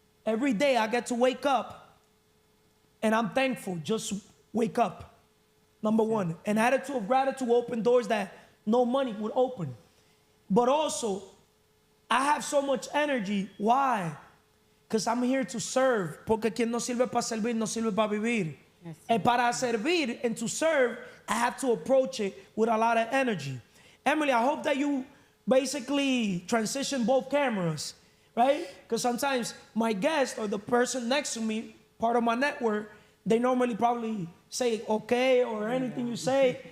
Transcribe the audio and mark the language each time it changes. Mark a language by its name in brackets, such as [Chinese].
[English] Every day I get to wake up and I'm thankful just wake up. Number one. An attitude of gratitude will open doors that no money would open. But also, I have so much energy. Why? Because I'm here to serve. [Spanish] Porque quien no sirve para servir, no sirve para vivir. [English] Yes. And [Spanish] para servir [English] and to serve, I have to approach it with a lot of energy. Emily, I hope that you basically transition both cameras, right? Because sometimes my guest or the person next to me, part of my network, they normally probably say okay or anything you say.